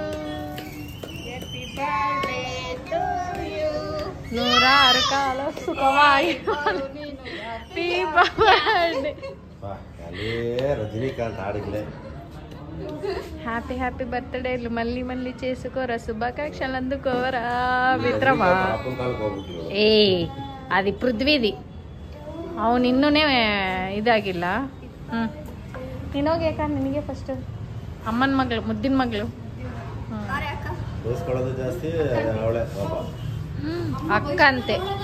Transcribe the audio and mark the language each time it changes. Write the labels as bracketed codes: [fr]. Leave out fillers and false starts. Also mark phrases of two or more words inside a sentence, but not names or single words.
[te] నూరారు కాల సుఖమాయి. [en] happy happy [te] బర్త్డేలు మళ్ళీ చేసుకోరా, శుభాకాంక్షలు అందుకోరా మిత్రమా. [kn] ಏ ಅದು ಪೃಥ್ವಿದಿ. ಅವನು ಇನ್ನೂನೇ ಇದಾಗಿಲ್ಲ. ನೀನೋಗಿ, ಯಾಕಂದ್ರೆ ನಿನಗೆ ಫಸ್ಟ್ ಅಮ್ಮನ ಮಗಳು, ಮುದ್ದಿನ ಮಗಳು. ಅಕ್ಕ ಅಂತೆ.